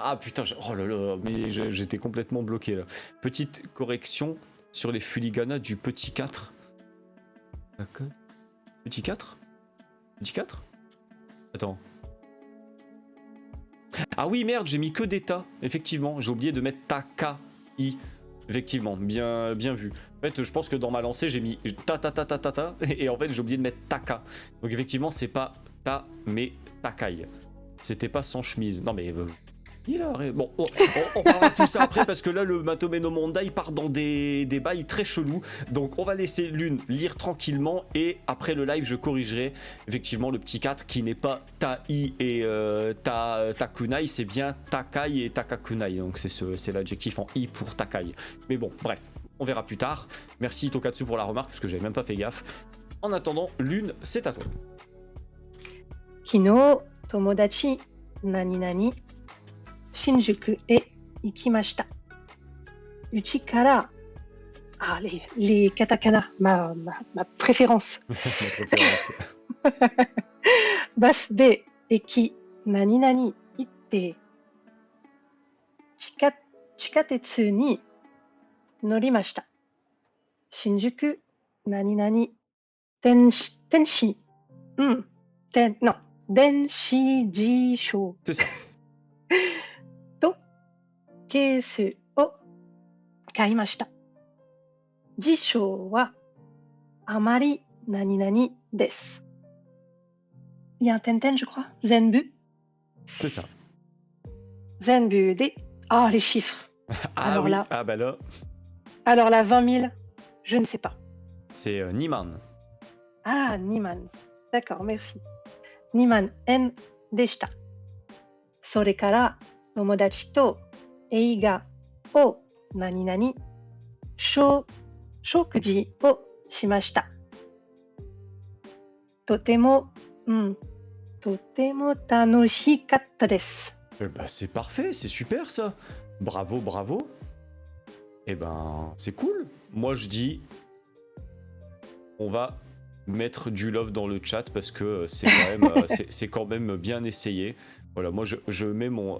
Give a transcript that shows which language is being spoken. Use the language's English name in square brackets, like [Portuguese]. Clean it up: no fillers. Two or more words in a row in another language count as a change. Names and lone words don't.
[French] Ah putain, oh là là, mais j'étais complètement bloqué là. Petite correction sur les filiganas du petit 4. D'accord. Petit 4? Petit 4? Attends. Ah oui, merde, j'ai mis que d'état. Effectivement, j'ai oublié de mettre ta-ka-i. Effectivement, bien vu. En fait, je pense que dans ma lancée, j'ai mis ta. Et en fait, j'ai oublié de mettre taka. Donc effectivement, c'est pas ta, mais takai. C'était pas sans chemise. Non mais... Bon, on parlera de tout ça après parce que là le [Japanese] まとめの問題 [French] part dans des bails très chelous. Donc on va laisser l'une lire tranquillement et après le live je corrigerai effectivement le petit 4 qui n'est pas tai et takunai, c'est bien takai et takakunai. Donc c'est l'adjectif en i pour takai. Mais bon, bref, On verra plus tard. Merci Tokatsu pour la remarque, parce que j'avais même pas fait gaffe. En attendant, Lune, c'est à toi. [Japanese] 昨日、友達、何々、新宿へ行きました。うちから、 [French] les katakana, ma préférence. Ma préférence. [Japanese] バスで駅、何々行って、地下鉄に乗りました。新宿、何々、電子、non, 電子辞書 [French] C'est ça. [Japanese] とケースを買いました。辞書はあまり何々です。 [French] Il y a un ten-ten, je crois. Zenbu. C'est ça. [Japanese] 全部で... [French] Ah, les chiffres. Ah Alors oui, là, ah bah là, alors là, 20 000, je ne sais pas. c'est Niman. Ah, Niman. D'accord, merci. Niman [Japanese] 円でした。それから友達と映画を何々食事をしました。とても楽しかったです。 [French] Bah c'est parfait, c'est super ça. Bravo, bravo. Eh ben, c'est cool. Moi je dis, on va mettre du love dans le chat parce que c'est quand même bien essayé. Voilà, moi je mets mon...